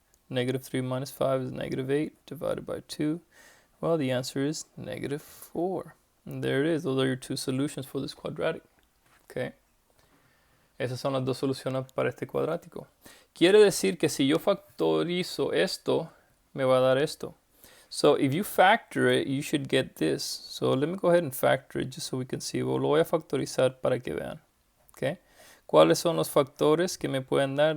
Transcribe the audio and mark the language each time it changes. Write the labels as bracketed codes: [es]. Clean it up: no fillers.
[en] Negative 3 minus 5 is negative 8 divided by 2. Well, the answer is negative 4. And there it is. Those are your two solutions for this quadratic. Okay. [es] Esas son las dos soluciones para este cuadrático. Quiere decir que si yo factorizo esto, me va a dar esto. [en] So if you factor it, you should get this. So let me go ahead and factor it just so we can see. [es] Lo voy a factorizar para que vean. Okay. ¿Cuáles son los factores que me pueden dar?